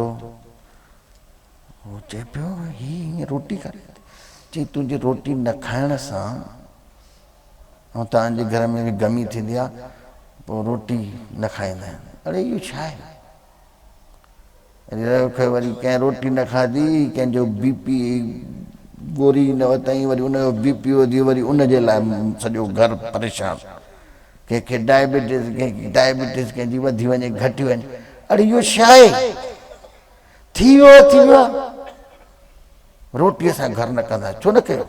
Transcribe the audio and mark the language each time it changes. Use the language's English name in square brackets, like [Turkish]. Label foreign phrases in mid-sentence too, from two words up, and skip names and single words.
[Sindhi] उहो चए पियो हीअ हीअं रोटी खाए, चई तुंहिंजी रोटी न खाइण सां, ऐं तव्हांजे घर में बि गमी थींदी आहे, पोइ रोटी न खाईंदा आहिनि। अड़े इहो छा आहे? वरी कंहिं रोटी न खाधी, कंहिंजो बीपी गोरी न वरितई, वरी उनजो बीपी वधी, वरी उनजे लाइ सॼो घर परेशान। कंहिंखे डायबिटीज़ कंहिंजी वधी वञे, घटी वञे। अड़े इहो छा आहे? थी वियो, रोटीअ सां घर न कंदा, छो न कयो?